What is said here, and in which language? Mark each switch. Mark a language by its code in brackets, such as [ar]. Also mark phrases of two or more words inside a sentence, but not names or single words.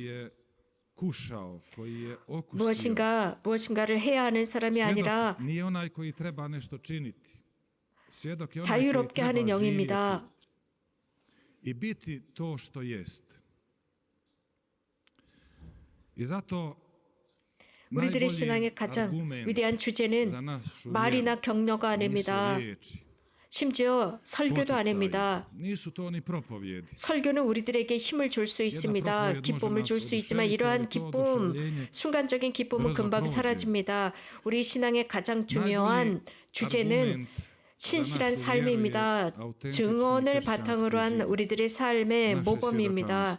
[ko] 무엇인가를 해야 하는 사람이 아니라 자유롭게 하는 영입니다. 우리들의 신앙의 가장 위대한 주제는 말이나 격려가 아닙니다. 심지어 설교도 안 합니다. [hr] Nisu to ni propovjedi. [ko] 설교는 우리들에게 힘을 줄 수 있습니다. 기쁨을 줄 수 있지만 이러한 기쁨, 순간적인 기쁨은 금방 사라집니다. 우리 신앙의 가장 중요한 주제는 신실한 삶입니다. 증언을 바탕으로 한 우리들의 삶의 모범입니다.